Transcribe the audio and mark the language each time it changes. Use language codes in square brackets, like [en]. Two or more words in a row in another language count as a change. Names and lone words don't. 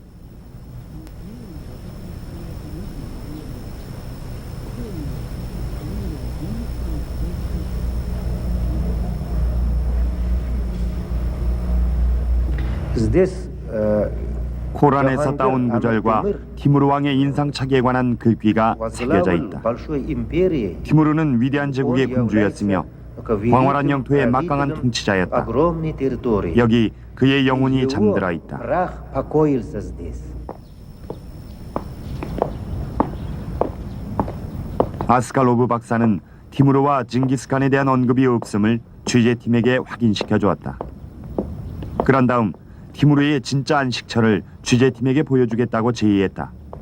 [ru] Здесь [ko] 코란에서 따온 구절과 티무르 왕의 인상착의에 관한 글귀가 새겨져 [ru] возглавил [ko] 있다. [ru] большой империи. [ko] 티무르는 위대한 제국의 군주였으며 광활한 영토의 막강한 통치자였다. [ru] огромной территории. [ko] 여기 그의 영혼이 [ru] Его [ko] 잠들어 있다. [ru] прах покоился здесь. [ko] 아스칼로브 박사는 티무르와 징기스칸에 대한 언급이 없음을 취재팀에게 확인시켜 주었다. 그런 다음 티무르의 진짜 안식처를 취재팀에게 보여주겠다고 제의했다.